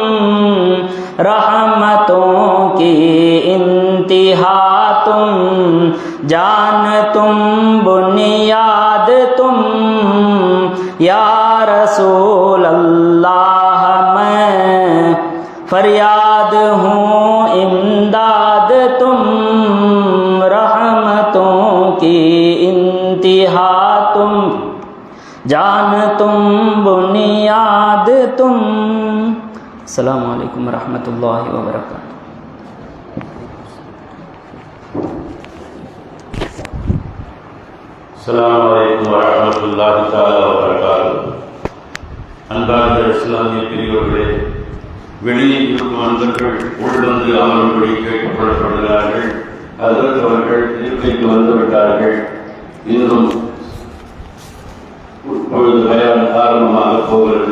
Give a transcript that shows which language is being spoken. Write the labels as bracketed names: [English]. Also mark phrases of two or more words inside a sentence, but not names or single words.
[Urdu] رحمتوں کی انتہا تم، جان تم بنیاد تم، یا رسول اللہ میں فریاد ہوں امداد تم، رحمتوں کی انتہا تم، جان تم بنیاد تم۔ [Arabic] السلام علیکم ورحمۃ اللہ وبرکاتہ۔ السلام علیکم ورحمۃ اللہ تعالی وبرکاتہ۔ [Tamil] அன்பார்ந்த இஸ்லாமிய பெரியோர்களே, வெளியில் இருக்கும் அன்பர்கள் உள்வந்து அமரும்படி கேட்கப்படப்படுகிறார்கள். அதற்கு அவர்கள் இருக்கைக்கு வந்துவிட்டார்கள். இன்னும் பொழுது பயான் ஆரம்பமாக போகிறது.